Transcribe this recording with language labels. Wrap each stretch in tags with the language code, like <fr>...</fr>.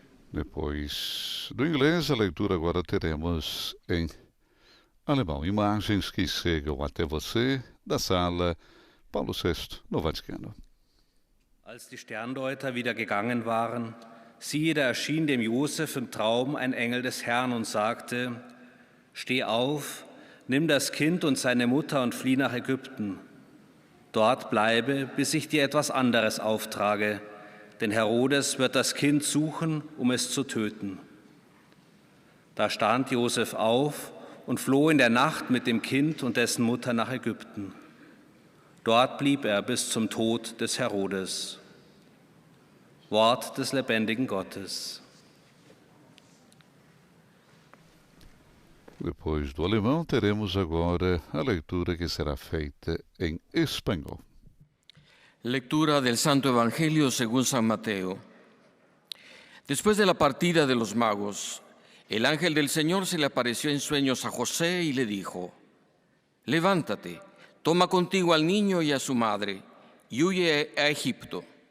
<pt>Depois do inglês, a leitura agora teremos em alemão. Imagens que chegam até você da Sala Paulo VI, no Vaticano.</pt> <de>Als die Sterndeuter wieder gegangen waren, siehe, da erschien dem Josef im Traum ein Engel des Herrn und sagte: Steh auf, nimm das Kind und seine Mutter und flieh nach Ägypten. Dort bleibe, bis ich dir etwas anderes auftrage, denn Herodes wird das Kind suchen, um es zu töten. Da stand Josef auf und floh in der Nacht mit dem Kind und dessen Mutter nach Ägypten. Dort blieb er bis zum Tod des Herodes. Wort des lebendigen Gottes.</de> <pt>Depois do alemão, teremos agora a leitura que será feita em espanhol.</pt> <es>Lectura del Santo Evangelio según San Mateo. Después de la partida de los magos, el ángel del Señor se le apareció en sueños a José y le dijo: Levántate, toma contigo al niño y a su madre, y huye a Egipto.</es>